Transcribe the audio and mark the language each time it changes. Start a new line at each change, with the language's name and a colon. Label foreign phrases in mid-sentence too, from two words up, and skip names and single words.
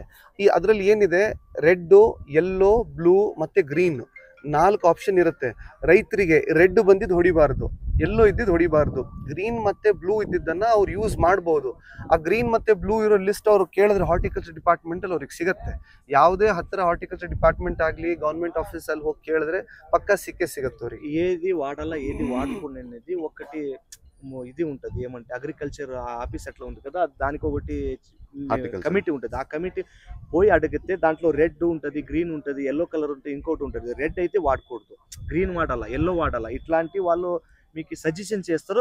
Kannada: ಈ ಅದರಲ್ಲಿ ಏನಿದೆ,
English: red, yellow, blue
Kannada: ಮತ್ತೆ ಗ್ರೀನ್ 4 ಆಪ್ಷನ್ ಇರುತ್ತೆ. ರೈತರಿಗೆ ರೆಡ್ ಬಂದಿದ್ದು ಹೊಡಿಬಾರ್ದು, ಯೆಲ್ಲೋ ಇದ್ದಿದ್ದು ಹೊಡಿಬಾರ್ದು, ಗ್ರೀನ್ ಮತ್ತೆ ಬ್ಲೂ ಇದ್ದಿದ್ದನ್ನ ಅವ್ರು ಯೂಸ್ ಮಾಡಬಹುದು. ಆ ಗ್ರೀನ್ ಮತ್ತೆ ಬ್ಲೂ ಇರೋ ಲಿಸ್ಟ್ ಅವ್ರು ಕೇಳಿದ್ರೆ
English: horticulture department
Kannada: ಅಲ್ಲಿ ಅವ್ರಿಗೆ ಸಿಗುತ್ತೆ. ಯಾವುದೇ ಹತ್ತಿರ
English: horticulture department
Kannada: ಆಗ್ಲಿ
English: government office
Kannada: ಅಲ್ಲಿ ಹೋಗಿ ಕೇಳಿದ್ರೆ పక్కా సిಗುತ್ತೆ ಅವ್ರಿಗೆ.
Telugu: ఏది వాడాలా ఏది వాడకూడదు అనేది ఒకటి ఇది ఉంటది, ఏమంటే
English: agriculture office
Telugu: అట్లా ఉంది కదా, దానికి ఒకటి కమిటీ ఉంటది. ఆ కమిటీ పోయి అడిగితే దాంట్లో రెడ్ ఉంటది, గ్రీన్ ఉంటది,
English: yellow colour
Telugu: ఉంటది, ఇంకోటి ఉంటది. రెడ్ అయితే వాడకూడదు, గ్రీన్ వాడాలా, ఎల్లో వాడాలా, ఇట్లాంటి వాళ్ళు మీకు సజెషన్ చేస్తారు.